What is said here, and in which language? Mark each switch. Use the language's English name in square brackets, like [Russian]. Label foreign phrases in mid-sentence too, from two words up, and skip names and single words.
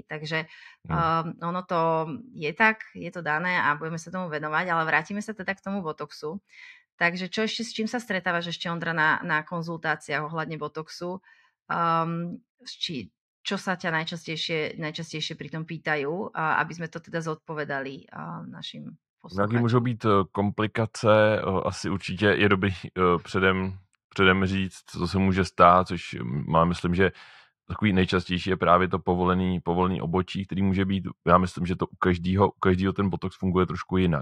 [Slovak] Takže ono to je tak, je to dané a budeme sa tomu venovať, ale vrátime sa teda k tomu botoxu. Takže čo ešte, s čím sa stretávaš ešte, Ondra, na konzultáciách ohľadne botoxu? Čo sa ťa najčastejšie pri tom pýtajú, aby sme to teda zodpovedali našim posluchačům. [Czech] Nějaký můžou být komplikace, asi určitě je dobrý předem říct, co se může stát, což mám, myslím, že takový nejčastější je právě to povolený obočí, který může být, já myslím, že to u každého ten botox funguje trošku jinak.